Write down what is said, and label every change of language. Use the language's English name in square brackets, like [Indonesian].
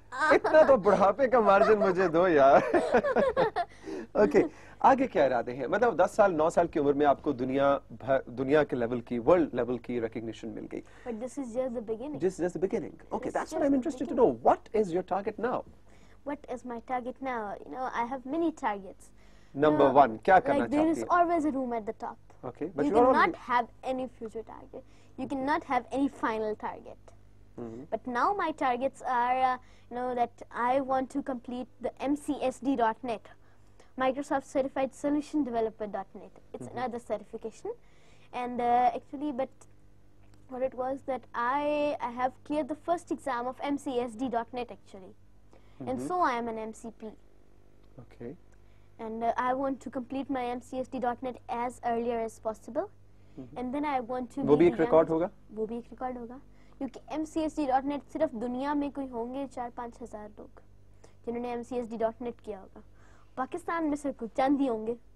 [Urdu] اتنا تو بڑھاپے کا مارجن مجھے دو یار. اوکے, آگے کیا ارادے ہیں؟ مطلب 10 سال 9 سال کی عمر میں آپ کو دنیا کے لیول کی, ورلڈ لیول کی ریکگنیشن مل گئی. [English] But this is just the beginning. This is just the beginning. Okay, that's what I'm interested to know. What is your target now? What is my target now? I have many targets. Number 1, [Urdu] کیا کرنا چاہتی ہیں؟ [English] There is always a room at the top. Okay, but you cannot have any future target. You cannot have any final target. But now my targets are, that I want to complete the MCSD.net, Microsoft Certified Solution Developer.net. It's another certification. And actually, but what it was that I have cleared the first exam of MCSD.net actually. And so I am an MCP. Okay. And I want to complete my MCSD.net as earlier as possible. And then I want to [Urdu] وہ بھی ایک record ہوگا؟ وہ بھی ایک record ہوگا, کیونکہ MCSD.net صرف دنیا میں کوئی ہوں گے 4-5 ہزار لوگ جنہوں نے MCSD.net کیا ہوگا. پاکستان میں صرف کچھ چند ہی ہوں گے.